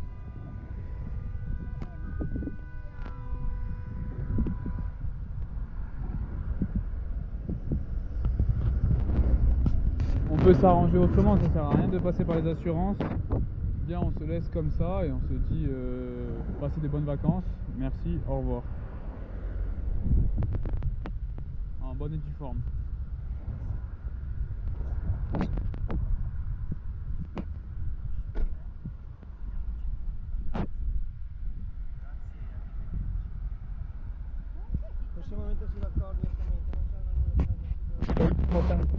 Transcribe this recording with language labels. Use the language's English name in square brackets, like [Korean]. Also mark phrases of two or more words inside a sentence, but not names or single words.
[French] On peut s'arranger autrement, ça sert à rien de passer par les assurances. Bien, on se laisse comme ça et on se dit passez des bonnes vacances, merci, au revoir. En bonne et due forme. [Italian] Possiamo metterci d'accordo direttamente, non serve a nulla.